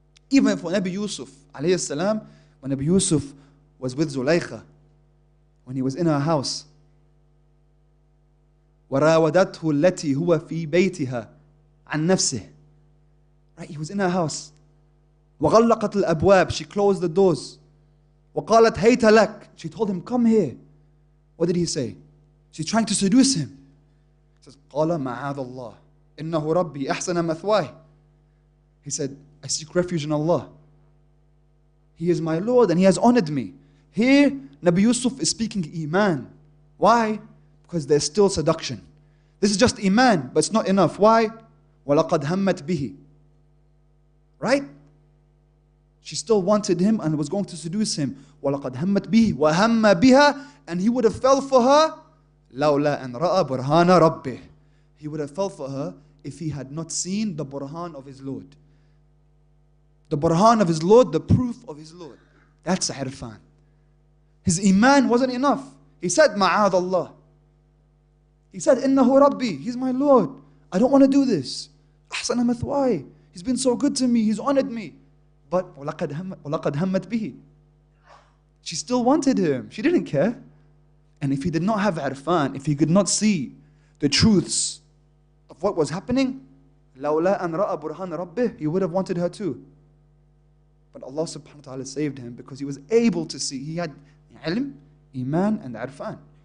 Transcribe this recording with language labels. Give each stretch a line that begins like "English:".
English: Even for Nabi Yusuf, alayhi salam, when Nabi Yusuf was with Zulaykha, when he was in her house,
Arabic: وَرَاوَدَتْهُ الَّتِي هُوَ فِي بَيْتِهَا عَنْ نَفْسِهِ.
English: Right, he was in her house.
Arabic: وَغَلَّقَتْ الْأَبْوَابِ.
English: She closed the doors.
Arabic: وَقَالَتْ هَيْتَ لَكَ.
English: She told him, come here. What did he say? She's trying to seduce him. says,
Arabic: قَالَ مَعَاذَ اللَّهِ إِنَّهُ رَبِّي أَحْسَنَ مَثْوَاهِ.
English: He said, I seek refuge in Allah. He is my Lord and He has honored me. Here, Nabi Yusuf is speaking Iman. Why? Because there's still seduction. This is just Iman, but it's not enough. Why?
Arabic: وَلَقَدْ هَمَّتْ بِهِ.
English: Right? She still wanted him and was going to seduce him.
Arabic: وَلَقَدْ هَمَّتْ بِهِ وَهَمَّ بِهَا.
English: And he would have fell for her
Arabic: لَوْلَا أَنْ رَأَى بُرْهَانَ رَبِّهِ.
English: He would have fell for her if he had not seen the burhan of his Lord. The burhan of his Lord, the proof of his Lord. That's Irfan. His Iman wasn't enough. He said, Ma'ad Allah. He said, Innahu Rabbi. He's my Lord. I don't want to do this. Ahsana mathwai. He's been so good to me. He's honored me. But
Arabic: وَلَقَدْ هَمَّتْ بِهِ.
English: She still wanted him. She didn't care. And if he did not have Irfan, if he could not see the truths of what was happening,
Arabic: لَوْلَا أَنْ رَأَى بُرْهَانَ رَبِّهِ,
English: he would have wanted her too. But Allah subhanahu wa ta'ala saved him because he was able to see. He had Ilm, Iman and Irfan.